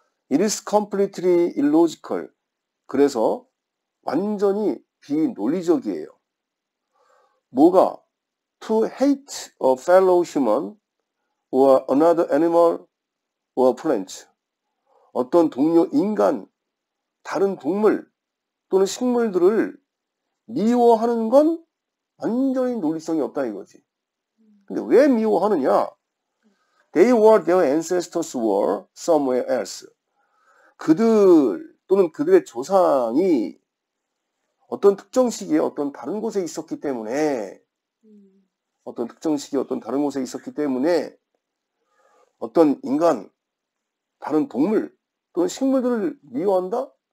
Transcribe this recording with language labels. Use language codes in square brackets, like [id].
[en] It is completely illogical. [ko] 그래서 완전히 비논리적이에요. 뭐가? [en] To hate a fellow human or another animal or plant. [ko] 어떤 동료 인간, 다른 동물 또는 식물들을 미워하는 건 완전히 논리성이 없다 이거지. 근데 왜 미워하느냐? [en] They were their ancestors were somewhere else. [ko] 그들 또는 그들의 조상이 어떤 특정 시기에 어떤 다른 곳에 있었기 때문에 어떤 특정 시기에 어떤 다른 곳에 있었기 때문에 어떤 인간, 다른 동물 또는 식물들을 미워한다?